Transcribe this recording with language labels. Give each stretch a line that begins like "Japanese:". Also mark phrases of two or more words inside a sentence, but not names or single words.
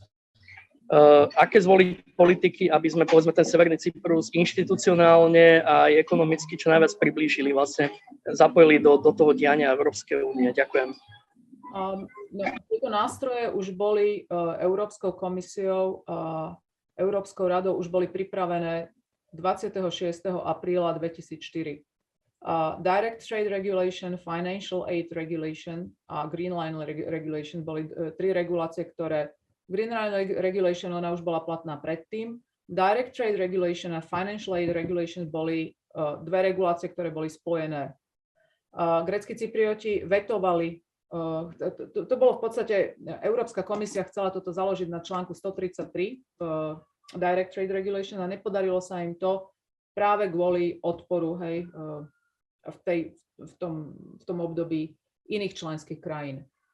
Slovak: Aké zvoliť politiky, aby sme, povedzme, ten Severný Cyprus inštitucionálne a aj ekonomicky čo najviac priblížili, vlastne zapojili do toho diania Európskej únie. Ďakujem. Tieto nástroje už boli Európskou komisiou a Európskou radou už boli pripravené 26. apríla 2004. Direct Trade Regulation, Financial Aid Regulation a Green Line Regulation boli tri regulácie, ktoré Green Line Regulation, ona už bola platná predtým. Direct Trade Regulation a Financial Aid Regulation boli dve regulácie, ktoré boli spojené. Grécki Cyprioti vetovali, to bolo v podstate, Európska komisia chcela toto založiť na článku 133 Direct Trade Regulation a nepodarilo sa im to práve kvôli odporu, hej, v tom období iných členských krajín.